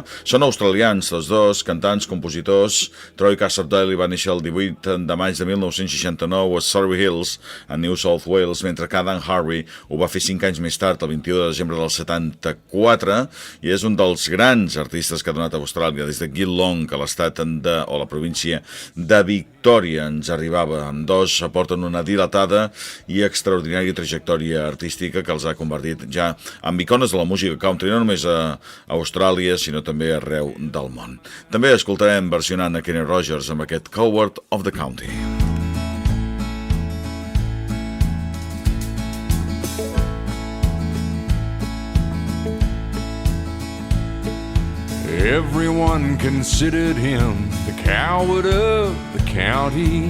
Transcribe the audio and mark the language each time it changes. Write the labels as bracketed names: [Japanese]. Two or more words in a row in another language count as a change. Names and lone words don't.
[Catalan] Són australians, tots dos, cantants, compositors. Troy Casadali va néixer el 18 de maig de 1969 a Surrey Hills, a New South Wales, mentre que Adam Harvey ho va fer 5 anys més tard, el 21 de desembre del 74, i és un dels grans artistes que ha donat a Austràlia, des de Geelong, a l'estat o la província de Victòria. Ens arribava. Ambdós aporten una dilatada i extraordinària trajectòria artística que els ha convertit ja en icones de la música country, no només a Austràlia, sinó també arreu del món. També escoltarem versionant a Kenny Rogers amb aquest Coward of the County. [English] Everyone considered him the coward of the county.